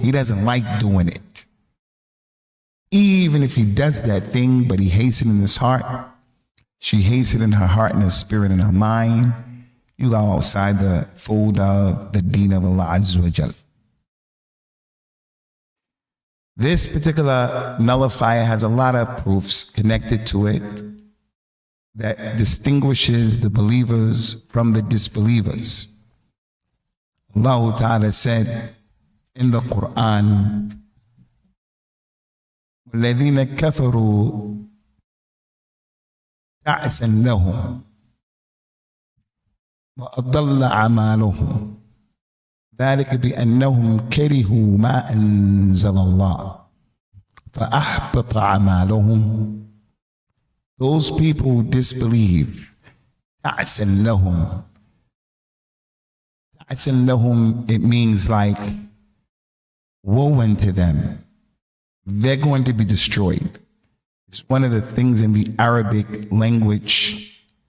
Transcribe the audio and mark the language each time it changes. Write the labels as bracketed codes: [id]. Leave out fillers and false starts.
[en] He doesn't like doing it. Even if he does that thing, but he hates it in his heart, she hates it in her heart and her spirit and her mind, you go outside the fold of the deen of Allah Azza wa Jal. This particular nullifier has a lot of proofs connected to it that distinguishes the believers from the disbelievers. Allah Ta'ala said in the Quran, [ar] وَالَّذِينَ كَفَرُوا تَعْسًا لَهُمْ وأضل أعمالهم ذلك بأنهم كرهوا ما أنزل الله فأحبط أعمالهم. [en] Those people who disbelieve, [ar] تعسا لهم. تعسا لهم, [en] it means like woe unto them. They're going to be destroyed. It's one of the things in the Arabic language.